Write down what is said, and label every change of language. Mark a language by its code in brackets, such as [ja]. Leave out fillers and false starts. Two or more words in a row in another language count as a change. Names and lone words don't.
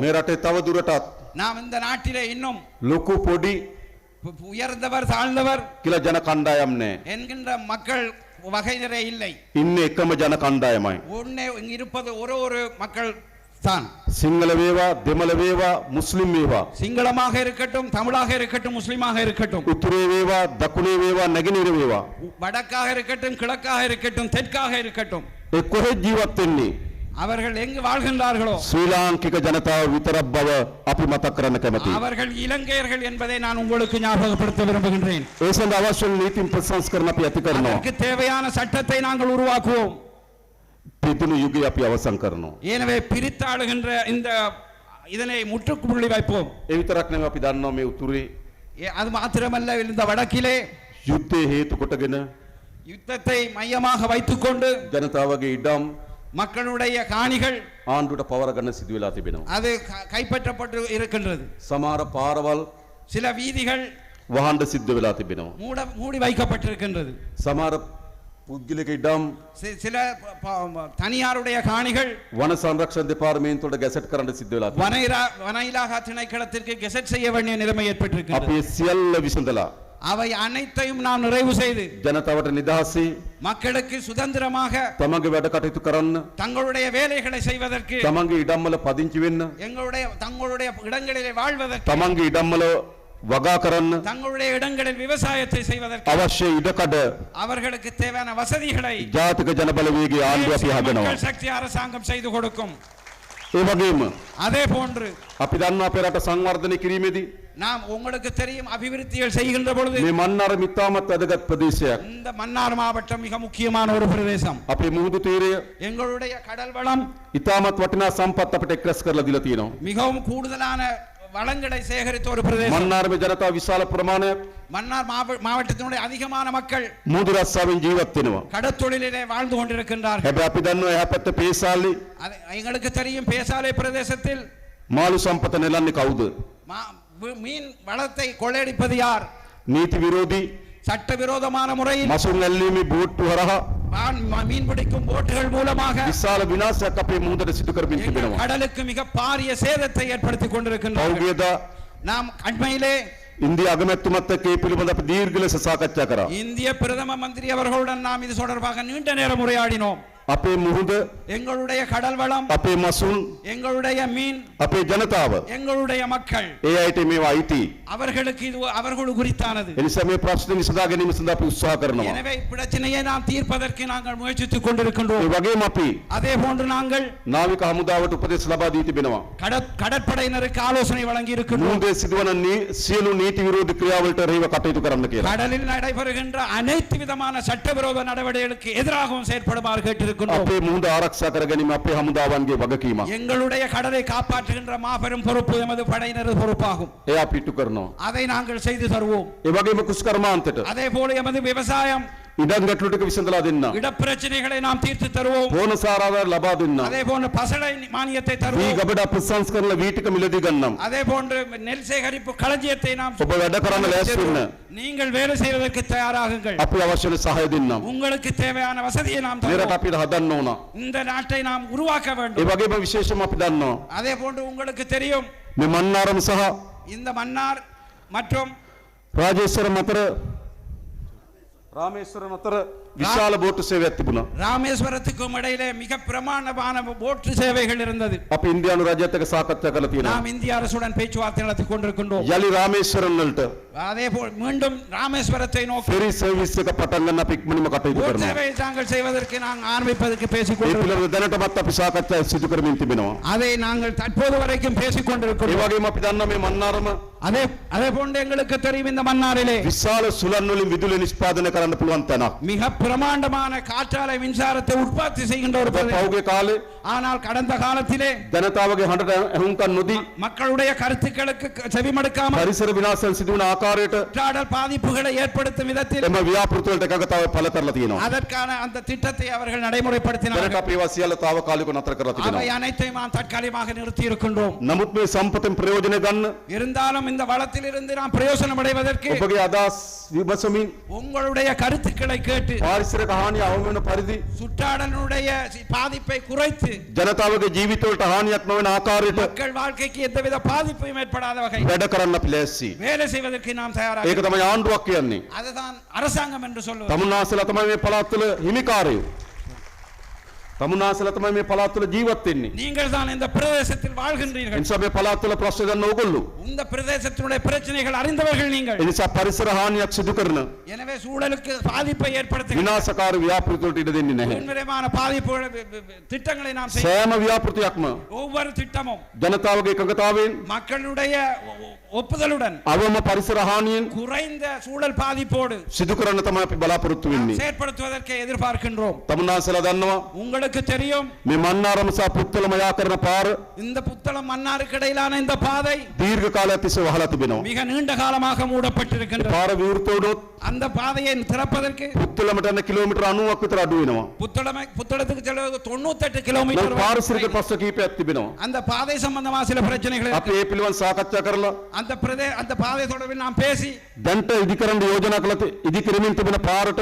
[si] මේ රටේ තව දුරටත් [ta] நாம் இந்த நாட்டிலே இன்னும் [si] ලොකු පොඩි [ta] உயர்ந்தவர் தாழ்ந்தவர் [si] කියලා ජන කණ්ඩායම් නැහැ. [ta] என்கின்ற மக்கள் வகையறை இல்லை. [si] ඉන්නේ එකම ජන කණ්ඩායමයි. [ta] ஒண்ணே இங்கு இருப்பது ஒரு மக்கள் தான். [si] සිංහල වේවා දෙමළ වේවා මුස්ලිම් වේවා [ta] சிங்களமாக இருக்கட்டும் தமிழாக இருக்கட்டும் முஸ்லிமாக இருக்கட்டும் [si] උතුරේ වේවා දකුණේ වේවා නැගෙනහිර වේවා [ta] வடக்காக இருக்கட்டும் கிழக்காக இருக்கட்டும் தெற்காக இருக்கட்டும் [si] ඒ කොහෙ ජීවත් වෙන්නේ [ta] அவர்கள் எங்கு வாழ்கின்றார்களோ [si] ශ්‍රී ලාංකික ජනතාව විතරක් බව අපි මතක් කරන්න කැමතියි. [ta] அவர்கள் இலங்கையர்கள் என்பதை நான் உங்களுக்கு ஞாபகப்படுத்த விரும்புகின்றேன். [si] ඒ සඳහා අවශ්‍ය නීතින් ප්‍රසංස්කරණ අපි ඇති කරනවා. [ta] அதற்கு தேவையான சட்டத்தை நாங்கள் உருவாக்குவோம். [si] පිතුණු යුගය අපි අවසන් කරනවා. [ta] எனவே பிரித்தாளுகின்ற இந்த இதனை முற்றுப்புள்ளி வைப்போம். [si] ඒ විතරක් නෙවෙයි අපි දන්නවා මේ උතුරේ [ta] அது மாத்திரமல்ல இந்த வடக்கிலே [si] යුද්ධය හේතු කොටගෙන [ta] யுத்தத்தை மையமாக வைத்துக்கொண்டு [si] ජනතාවගේ ඉඩම් [ta] மக்களுடைய காணிகள் [si] ආණ්ඩුවට පවර ගන්න සිදු වෙලා තිබෙනවා. [ta] அது கைப்பற்றப்பட்டு இருக்கின்றது. [si] සමහර පාරවල් [ta] சில வீதிகள் [si] වහන්න සිද්ධ වෙලා තිබෙනවා. [ta] மூடி வைக்கப்பட்டிருக்கின்றது. [si] සමහර පුද්ගලික ඉඩම් [ta] சில தனியாருடைய காணிகள் [si] වන සංරක්ෂණ දෙපාර්තමේන්තුවට ගැසට් කරන්න සිද්ධ වෙලා තිබෙනවා. [ta] வன இலாகா திணைக்களத்திற்கு கெசட் செய்ய வேண்டிய நிலைமை [si] අපි [ta] ஏற்பட்டிருக்கிறது. [si] සියල්ල විසඳලා [ta] அவை அனைத்தையும் நாம் நிறைவு செய்து [si] ජනතාවට නිදහසේ [ta] மக்களுக்கு சுதந்திரமாக [si] තමන්ගේ වැඩ කටයුතු කරන්න [ta] தங்களுடைய வேலைகளை செய்வதற்கு [si] තමන්ගේ ඉඩම්වල පදිංචි වෙන්න [ta] தங்களுடைய இடங்களிலே வாழ்வதற்கு [si] තමන්ගේ ඉඩම්වල වගා කරන්න [ta] தங்களுடைய இடங்களில் விவசாயத்தை செய்வதற்கு [si] අවශ්‍ය ඉඩකඩ [ta] அவர்களுக்கு தேவையான வசதிகளை [si] ජාතික ජනබලවේගයේ ආණ්ඩුව අපි හදනවා. [ta] மக்கள் சக்தி அரசாங்கம் செய்து கொடுக்கும். [si] ඒ වගේම [ta] அதே போன்று [si] අපි දන්නවා අපේ රට සංවර්ධනය කිරීමේදී [ta] நாம் உங்களுக்கு தெரியும் அபிவிருத்திகள் செய்கின்ற பொழுது [si] මේ මන්නාරම ඉතාමත් වැදගත් ප්‍රදේශයක්. [ta] இந்த மன்னார் மாவட்டம் மிக முக்கியமான ஒரு பிரதேசம். [si] අපේ මුහුදු තීරය [ta] எங்களுடைய கடல் வளம் [si] ඉතාමත් වටිනා සම්පත් අපිට එක්රැස් කරලා දීලා තියෙනවා. [ta] மிகவும் கூடுதலான வளங்களை சேகரித்த ஒரு பிரதேசம். [si] මන්නාරමේ ජනතාව විශාල ප්‍රමාණයක් [ta] மன்னார் மாவட்டத்தினுடைய அதிகமான மக்கள் [si] මුහුදු රස්සාවෙන් ජීවත් වෙනවා. [ta] கடற்தொழிலிலே வாழ்ந்து கொண்டிருக்கின்றார்கள். [si] හැබැයි අපි දන්නවා එහා පැත්තේ පේසාලි [ta] எங்களுக்கு தெரியும் பேசாலை பிரதேசத்தில் [si] මාළු සම්පත නෙලන්නේ කවුද? [ta] மீன் வளத்தை கொள்ளையடிப்பது யார்? [si] නීති විරෝධී [ta] சட்டவிரோதமான முறையில் [si] මසුන් ඇල්ලීමේ බෝට්ටු හරහා [ta] மீன் பிடிக்கும் போட்டுகள் மூலமாக [si] විශාල විනාශයක් අපේ මුහුදට සිදු කරමින් [ta] எங்கள் [si] තිබෙනවා. [ta] கடலுக்கு மிக பாரிய சேதத்தை ஏற்படுத்திக் கொண்டிருக்கின்றனர். [si] පෞගියදා [ta] நாம் அண்மையிலே [si] ඉන්දිය අගමැතිතුමත් එක්ක මේ පිළිබඳ අපි දීර්ඝ ලෙස සාකච්ඡා කරා. [ta] இந்திய பிரதம மந்திரி அவர்களுடன் நாம் இது தொடர்பாக நீண்ட நேரம் உரையாடினோம். [si] අපේ මුහුද [ta] எங்களுடைய கடல் வளம், [si] අපේ මසුන් [ta] எங்களுடைய மீன், [si] අපේ ජනතාව [ta] எங்களுடைய மக்கள் [si] ඒ අයට මේවා අයිති. [ta] அவர்களுக்கு இது அவர்கள் குறித்தானது. [si] එනිසා මේ ප්‍රශ්න විසඳා ගැනීම සඳහා අපි උත්සාහ කරනවා. [ta] எனவே பிரச்சனையை நாம் தீர்ப்பதற்கு நாங்கள் முயற்சித்துக் கொண்டிருக்கின்றோம். [si] ඒ වගේම අපි [ta] அதே போன்று நாங்கள் [si] නාවික හමුදාවට උපදෙස් ලබා දී තිබෙනවා. [ta] கடற்படையினருக்கு ஆலோசனை வழங்கி இருக்கின்றோம். [si] මුහුදේ සිදුවන සියලු නීති විරෝධී ක්‍රියාවලට එරෙහිව කටයුතු කරන්න කියලා. [ta] கடலில் நடைபெறுகின்ற அனைத்து விதமான சட்டவிரோத நடவடிக்கைகளுக்கு எதிராகவும் செயற்படுமாறு கேட்டிருக்கின்றோம். [si] අපේ මුහුද ආරක්ෂා කර ගැනීම අපේ හමුදාවන්ගේ වගකීමක්. [ta] எங்களுடைய கடலை காப்பாற்றுகின்ற மாபெரும் பொறுப்பு எமது படையினரது பொறுப்பாகும். [si] ඒ අපි ඉටු කරනවා. [ta] அதை நாங்கள் செய்து தருவோம். [si] ඒ වගේම කුස්කර්මාන්තයට [ta] அதே போல எமது விவசாயம் [si] ඉඩම් ගැටලු ටික විසඳලා දෙන්න. [ta] இடப்பிரச்சனைகளை நாம் தீர்த்து தருவோம். [si] බෝනස් ආරාධන ලබා දෙන්න. [ta] அதே போன்று பசளை மானியத்தை [si] වී [ta] தருவோம். [si] ගබඩා ප්‍රසංස්කරණ වී ටික මිලදී ගන්නම්. [ta] அதே போன்று நெல் சேகரிப்பு களஞ்சியத்தை நாம் [si] ඔබ වැඩ කරන්න ලෑස්ති වෙන්න. [ta] நீங்கள் வேலை செய்வதற்கு தயாராகுங்கள். [si] අපි අවශ්‍ය සහාය දෙන්නම්. [ta] உங்களுக்கு தேவையான வசதியை நாம் [si] මේ රට [ta] தருவோம். [si] අපිට හදන්න ඕන. [ta] இந்த நாட்டை நாம் உருவாக்க [si] ඒ [ta] வேண்டும். [si] වගේම විශේෂම අපි දන්නවා [ta] அதே போன்று உங்களுக்கு தெரியும் [si] මේ මන්නාරම සහ [ta] இந்த மன்னார் மற்றும் [si] රාජේශ්වරම් අතර රාමේශ්වරම් අතර විශාල බෝට්ටු සේවයක් තිබුණා. [ta] ராமேஸ்வரத்துக்கும் இடையிலே மிக பிரமாண்டமான போட்டு சேவைகள் இருந்தது. [si] අපි ඉන්දියානු රජයත් එක්ක සාකච්ඡා කරලා තියෙනවා. [ta] நாம் இந்திய அரசுடன் பேச்சுவார்த்தை நடத்திக் கொண்டிருக்கின்றோம். [si] යලි රාමේශ්වරම් වලට [ta] அதே போல் மீண்டும் ராமேஸ்வரத்தை நோக்கி [en] ferry service [si] එක පටන් ගන්න අපි ඉක්මනින්ම කටයුතු [ta] போட் [si] කරනවා. [ta] சேவையை தாங்கள் செய்வதற்கு நாங்கள் ஆரம்பிப்பதற்கு பேசிக் [si] ඒ [ta] கொண்டிருக்கிறோம். [si] පිළිබඳව දැනටමත් අපි සාකච්ඡා සිදු කරමින් තිබෙනවා. [ta] அதை நாங்கள் தற்போது வரைக்கும் பேசிக் [si] ඒ [ta] கொண்டிருக்கிறோம். [si] වගේම අපි දන්නවා මේ මන්නාරම [ta] அதே அதே போன்று எங்களுக்கு தெரியும் இந்த மன்னாரிலே [si] විශාල සුළං වලින් විදුලි නිෂ්පාදනය කරන්න පුළුවන් තැනක්. [ta] மிக பிரமாண்டமான காற்றாலை மின்சாரத்தை உற்பத்தி செய்கின்ற ஒரு பிரதேசம். [si] පහුගිය කාලේ [ta] ஆனால் கடந்த காலத்திலே [si] ජනතාවගේ හඬට ඇහුම්කන් නොදී [ta] மக்களுடைய கருத்துக்களுக்கு செவிமடுக்காமல் [si] පරිසර විනාශයන් සිදුවන ආකාරයට [ta] சுற்றாடல் பாதிப்புகளை ஏற்படுத்தும் விதத்தில் [si] එම ව්‍යාපෘති වලට එකගතාව පළ කරලා තියෙනවා. [ta] அதற்கான அந்த திட்டத்தை அவர்கள் [si] දැනට [ta] நடைமுறைப்படுத்தினார்கள். [si] අපි ඒවා සියල්ල తాවකාලිකව නතර කරලා [ta] அவை [si] තිබෙනවා. [ta] அனைத்தையும் நாம் தற்காலிகமாக நிறுத்தி இருக்கின்றோம். [si] නමුත් මේ සම්පතෙන් ප්‍රයෝජන ගන්න [ta] இருந்தாலும் இந்த வளத்திலிருந்து நாம் பிரயோசனம் அடைவதற்கு [si] ඔබගේ අදහස් විමසමින් [ta] உங்களுடைய கருத்துக்களை கேட்டு [si] පාරිසරික හානිය අවම වෙන පරිදි [ta] சுற்றாடலுடைய பாதிப்பை குறைத்து [si] ජනතාවගේ ජීවිතවලට හානියක් නොවන ආකාරයට [ta] மக்கள் வாழ்க்கைக்கு எந்தவித பாதிப்பும் ஏற்படாத வகை [si] වැඩ කරන්න අපි ලෑස්ති. [ta] வேலை செய்வதற்கு நாம் தயாராக [si] ඒක තමයි ආණ්ඩුවක් කියන්නේ. [ta] அதுதான் அரசாங்கம் என்று சொல்லுவது. [si] තමුන්නාසලා තමයි මේ පළාත් වල හිමිකාරයෝ. තමුන්නාසලා තමයි මේ පළාත් වල ජීවත් වෙන්නේ. [ta] நீங்கள் தான் இந்த பிரதேசத்தில் [si] ඒ [ta] வாழ்கின்றீர்கள். [si] නිසා මේ පළාත් වල ප්‍රශ්න ගන්න ඕගොල්ලෝ. [ta] இந்த பிரதேசத்தினுடைய பிரச்சனைகள் அறிந்தவர்கள் நீங்கள். [si] ඒ නිසා පරිසර හානියක් සිදු කරන [ta] எனவே சூழலுக்கு பாதிப்பை ஏற்படுத்துகின்ற [si] විනාශකාරී ව්‍යාපෘති වලට ඉඩ දෙන්නේ නැහැ. [ta] உண்மையான பாதிப்புகள் திட்டங்களை நாம் செய்ய [si] සෑම ව්‍යාපෘතියක්ම [ta] ஒவ்வொரு திட்டமும் [si] ජනතාවගේ එකඟතාවයෙන් [ta] மக்களுடைய ஒப்புதலுடன் [si] අවම පරිසර හානියෙන් [ta] குறைந்த சூழல் பாதிப்போடு [si] සිදු කරන්න තමයි අපි බලාපොරොත්තු වෙන්නේ. [ta] செயற்படுத்துவதற்கு எதிர்பார்க்கின்றோம். [si] තමුන්නාසලා දන්නවා [ta] உங்களுக்கு தெரியும் [si] මේ මන්නාරම සහ පුත්තලම යා කරන පාර [ta] இந்த புத்தளம் மன்னாருக்கு இடையிலான இந்த பாதை [si] දීර්ඝ කාලයක් තිස්සේ වහලා තිබෙනවා. [ta] மிக நீண்ட காலமாக மூடப்பட்டிருக்கின்றது. [si] පාර විවෘත වුණොත් [ta] அந்த பாதையை திறப்பதற்கு [si] පුත්තලමට යන කිලෝමීටර් 90ක් විතර අඩු වෙනවා. [ta] புத்தளத்துக்கு செல்வது 98 [si] නමුත් [ta] கிலோமீட்டர் [si] පාරිසරික ප්‍රශ්න කීපයක් තිබෙනවා. [ta] அந்த பாதை சம்பந்தமா சில பிரச்சனைகள் [si] අපි [ta] இருக்கு. [si] ඒ පිළිබඳව සාකච්ඡා කරලා [ta] அந்த பாதை தொடர்பில் நாம் பேசி [si] දැන්ට ඉදිකරන්න යෝජනා කළ ඉදිකිරමින් තිබෙන පාරට